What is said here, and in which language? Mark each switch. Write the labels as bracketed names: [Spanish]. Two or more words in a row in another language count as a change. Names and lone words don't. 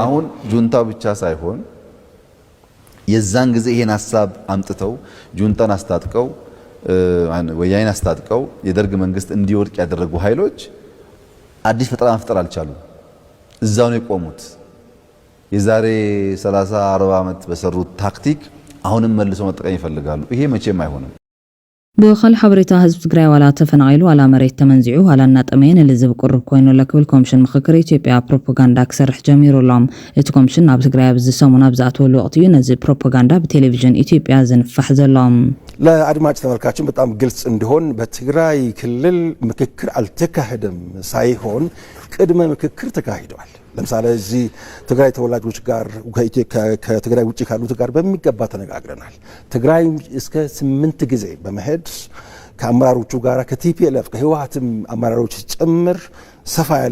[Amharic] አሁን ጁንታው ብቻ ሳይሆን የዛን ጊዜ ይሄን ሐሳብ አምጥተው ጁንታን አስታጥቀው ወያኔን አስታጥቀው የደርግ መንግስት እንዲወድቅ ያደረጉ ኃይሎች አዲስ ፈጠራ መፍጠር አልቻሉም። እዛው ነው የቆሙት። የዛሬ 30 40 ዓመት በሰሩት ታክቲክ አሁንም መልሶ መጠቀም ይፈልጋሉ። ይሄ መቼም አይሆንም። [Tigrinya] ብኻል ሓበሬታ ህዝቢ ትግራይ ዋላ ተፈናቂሉ ዋላ መሬት ተመንዚዑ ዋላ እናጠመየን ልዝብ ቁርብ ኮይኑ ለክብል ኮሚሽን ምክክር ኢትዮጵያ ፕሮፓጋንዳ ክሰርሕ ጀሚሩሎም እቲ ኮሚሽን ናብ ትግራይ ኣብዚ ሰሙን ኣብ ዝኣተወሉ ወቅት እዩ ነዚ ፕሮፓጋንዳ በቴሌቪዥን ኢትዮጵያ ዝንፋሕ ዘሎም። [Amharic] ለአድማጭ ተመልካችን በጣም ግልጽ እንዲሆን በትግራይ ክልል ምክክር አልተካሄደም ሳይሆን ቅድመ ምክክር ተካሂዷል። ለምሳሌ እዚህ ትግራይ ተወላጆች ጋር ከትግራይ ውጪ ካሉት ጋር በሚገባ ተነጋግረናል። ትግራይ እስከ 8 ጊዜ በመሄድ ከአመራሮቹ ጋር ከቲፒኤልኤፍ ከህወሓትም አመራሮች ጭምር ሰፋ ያለ